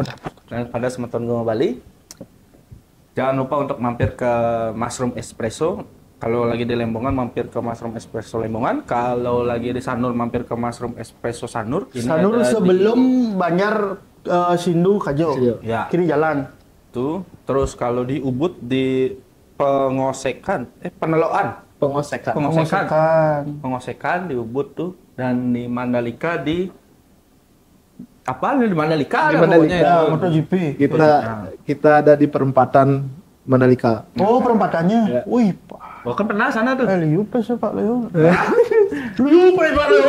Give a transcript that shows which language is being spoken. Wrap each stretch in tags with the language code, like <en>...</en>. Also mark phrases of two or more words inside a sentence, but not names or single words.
<id>Dan pada semeton Gema Bali, jangan lupa untuk mampir ke Mushroom Espresso. Kalau lagi di Lembongan mampir ke Mushroom Espresso Lembongan. Kalau lagi di Sanur mampir ke Mushroom Espresso Sanur. Ini Sanur ada di- sebelum Banjar Sindu Kajo. Ya. Kiri jalan. Tuh. Terus kalau di Ubud di Peneloan. Pengosekan. Pengosekan di Ubud tuh, dan di Mandalika di apa nih di Mandalika Di ada Mandalika. pokoknya itu. MotoGP. Kita ada di perempatan Mandalika. Oh, perempatannya. Ya. Wih, Pak. Oh, kan pernah sana tuh. Liu pes ya Pak Leo. Liu pes Pak Leo.</id>